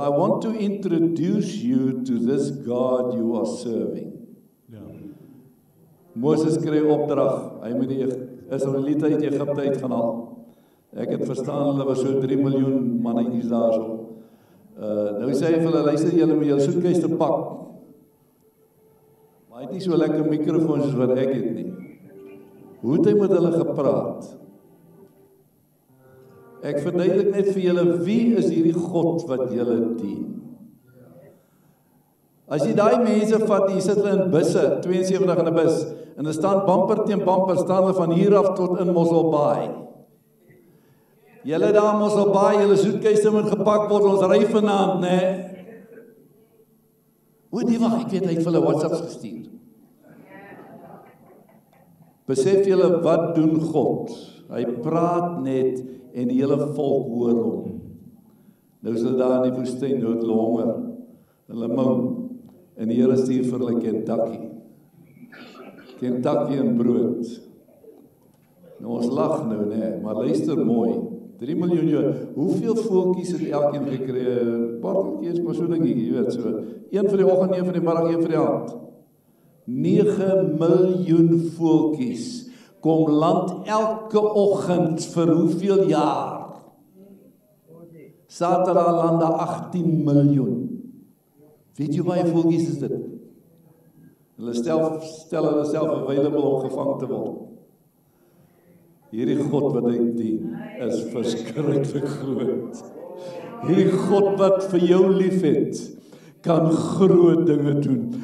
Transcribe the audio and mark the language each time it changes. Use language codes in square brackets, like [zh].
[en] I want to introduce you to this God you are serving. [af] Moses kry opdrag, hy moet die Israeliete uit Egipte uit gaan haal. Ek het verstaan, hulle was so 3 miljoen mannetjies daarso. Nou sê hy vir hulle, luister, julle moet jou soetkies te pak. Maar hy het nie so lekker mikrofoon soos wat ek het nie. Hoe het hy met hulle gepraat? Ek verduidelik net vir julle, wie is hierdie God wat julle dien? As jy daai mense vat, hier sit hulle in busse, 72 in 'n bus, en hulle staan bumper teen bumper, staan hulle van hier af tot in Mosselbaai. Julle daar Mosselbaai, julle soetkuiste moet gepak word, ons ry vanaand, né? Hoe die wag, ek weet, hy het vir hulle WhatsApps gestuur. Besef julle, wat doen God? Hy praat net, en die hele volk hoor hom. Nou is hulle daar in die woestyn, nou het hulle honger, hulle moan, en die Here stuur vir hulle Kentucky en brood. Nou ons lag nou, nee, maar luister mooi, 3 miljoen jaar, hoeveel voeltjies het elkeen gekry? Parteltjies, maar so dingetjie, jy weet, so, 1 vir die oggend, 1 vir die middag, 1 vir die aand. 9 miljoen voeltjies kom land elke oggend vir hoeveel jaar? Saterdag land daar 18 miljoen. Weet jy baie voeltjies is dit? Hulle stel hulle self available om gevang te word. Hierdie God wat ek dien, is verskriklik groot. Hierdie God wat vir jou lief het, kan groot dinge doen.